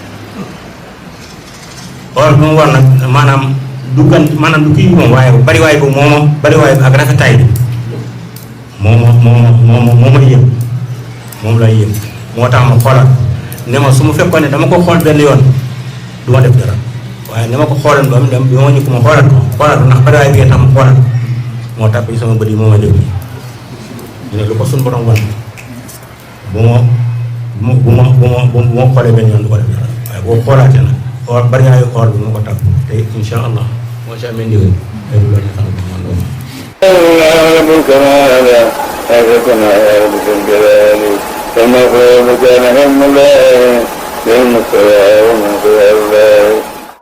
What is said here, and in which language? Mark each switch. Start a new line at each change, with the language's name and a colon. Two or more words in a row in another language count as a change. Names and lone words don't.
Wolof: or bi mu war nag maanaam du kii moom waaye bari waay bu moom bari waay bi ak rafetaay bi moom lay yëg moom lay yëg moo tax ma xoolaat ne ma su ma fekkoon ne dama ko xool benn yoon du ma def dara waaye ne ma ko xoolan ba mu dem bi ma ñëw ko ma xoolaat ko ndax bari waay bi tax ma xoolaat moo tax bi sama bët yi moo ma def ñu ne lu ko suñu borom wan bu ma xoolee benn yoon du ko def dara waaye boo xoolaatee nag or bari waayu or bi moo ko tàgg te
Arabic: إن شاء الله
Wolof: moo ci amee ndigal ay loolu la xam ne man loolu
Arabic: رب الكمال أعزكنا يا رب الجلال كما قال كان هم الله بالمصطفى ومن قال الله